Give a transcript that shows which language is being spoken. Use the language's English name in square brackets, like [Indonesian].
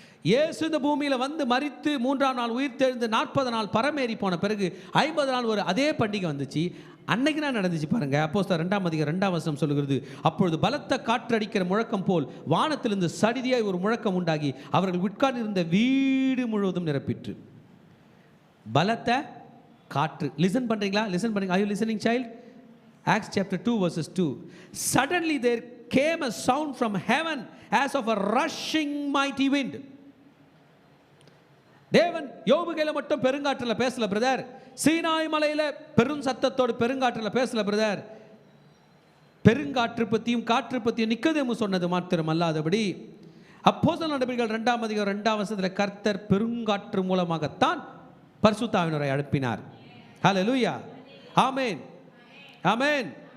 [Tamil] இயேசு இந்த பூமியில் வந்து மரித்து 3ஆம் நாள் உயிர் தெழுந்து 40 நாள் பரமேறி போன பிறகு 50 நாள் ஒரு அதே பண்டிகை வந்துச்சு. அன்னைக்கு தான் நடந்துச்சு பாருங்க. அப்போஸ்தலர் 2ஆம் அதிகாரம் 2ஆம் வசனம் சொல்லுகிறது, அப்பொழுது பலத்த காற்றடிக்கிற முழக்கம் போல் வானத்திலிருந்து சடிதியாய் ஒரு முழக்கம் உண்டாகி அவர்கள் உட்கார்ந்திருந்த வீடு முழுவதும் நிரப்பிற்று. பலத்த காற்று. லிசன் பண்றீங்களா? லிசன் பண்ணுங்க. [English] Are you listening, child? Acts chapter 2 verses 2. Suddenly there came a sound from heaven as of a rushing mighty wind. [Tamil] தேவன் யோபுகையில் மட்டும் பெருங்காற்றில் பேசல பிரதர். சீனாய் மலையில் பெரும் சத்தத்தோடு பெருங்காற்றில் பேசல பிரதர். பெருங்காற்று பற்றியும் காற்று பற்றியும் நிக்கதேமு சொன்னது மாத்திரம் அல்லாதபடி அப்போஸ்தலர் நடபடிகள் 2ஆம் அதிகாரம் 2ஆம் வசனத்தில் கர்த்தர் பெருங்காற்று மூலமாகத்தான் பரிசுத்த ஆவியானவரை அனுப்பினார். ஹல்லேலூயா. ஆமென். ஆமென்.